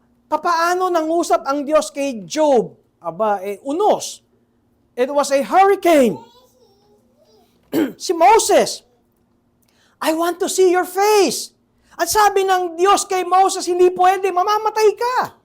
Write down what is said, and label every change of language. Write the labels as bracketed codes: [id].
[tl] Papaano nangusap ang Diyos kay Job? [en] Unos. It was a hurricane. Si Moses, I want to see your face. [tl] At sabi ng Diyos kay Moses, hindi pwede, mamamatay ka.